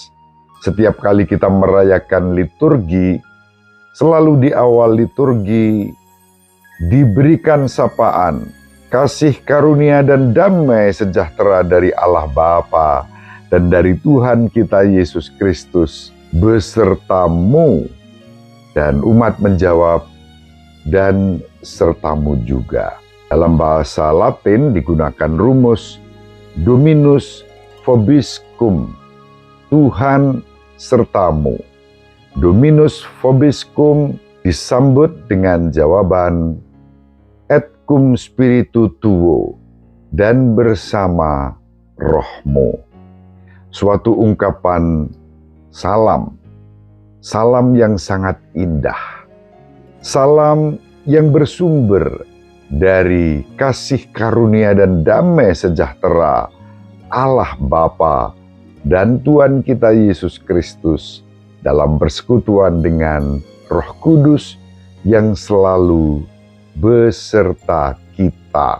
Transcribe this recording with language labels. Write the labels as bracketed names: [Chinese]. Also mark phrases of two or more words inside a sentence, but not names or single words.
[Indonesian] Setiap kali kita merayakan liturgi, selalu di awal liturgi diberikan sapaan, kasih karunia dan damai sejahtera dari Allah Bapa dan dari Tuhan kita Yesus Kristus besertamu. Dan umat menjawab, dan sertamu juga. Dalam bahasa Latin digunakan rumus [Latin] Dominus vobiscum, [Indonesian] Tuhan sertamu. [Latin] Dominus vobiscum [Indonesian] disambut dengan jawaban [Latin] et cum spiritu tuo, [Indonesian] dan bersama rohmu. Suatu ungkapan salam yang sangat indah. Salam yang bersumber dari kasih karunia dan damai sejahtera Allah Bapa dan Tuhan kita Yesus Kristus dalam persekutuan dengan Roh Kudus yang selalu beserta kita.